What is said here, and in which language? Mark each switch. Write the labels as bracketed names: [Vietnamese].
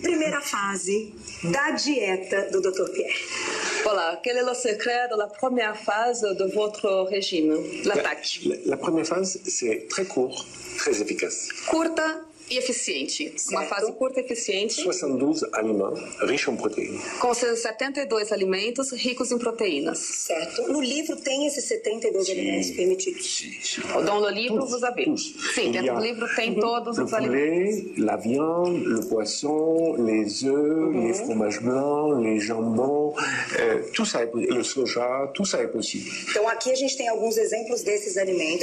[Portuguese] Primeira fase da dieta do Dr. Pierre. [French] Voilà, quel est le secret de la première phase de votre régime, l'attaque? La première phase, c'est très court, très efficace. [Portuguese] Curta e eficiente. Uma fase curta e eficiente. [French] 72 aliments riches en protéines. [Portuguese] Com seus 72 alimentos ricos em proteínas. Certo. No livro tem esses 72 alimentos permitidos. [French] Dans le livre, vous avez. [Portuguese] Sim, dentro do livro tem todos os alimentos. [French] Le poulet, la viande, le poisson, les œufs, les fromages blancs, les jambons, tout ça le soja, tout ça est possible. [Portuguese] Então aqui a gente tem alguns exemplos desses alimentos.